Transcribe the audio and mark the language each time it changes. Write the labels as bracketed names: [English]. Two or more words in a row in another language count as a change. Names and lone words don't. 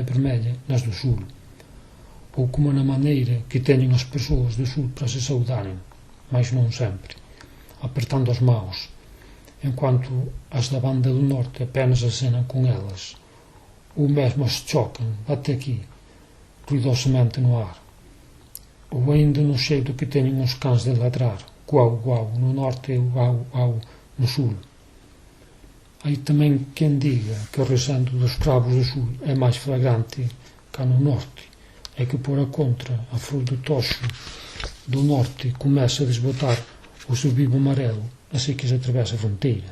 [Portuguese] vermelha nas do sul, ou como na maneira que tenham as pessoas do sul para se saudarem, mas não sempre, apertando as mãos, enquanto as da banda do norte apenas acenam com elas, ou mesmo as chocam, até aqui, ruidosamente no ar, ou ainda [Galician] no xeito que teñen [Portuguese] os cães de ladrar, guau, guau, no norte e guau, guau, no sul. [Galician] Hai tamén quen diga que o resendo dos cravos do sul é máis flagrante que no norte, e que, por a contra, a flor do toxo do norte comeza a desbotar o seu vivo amarelo así que se atravesa a fronteira.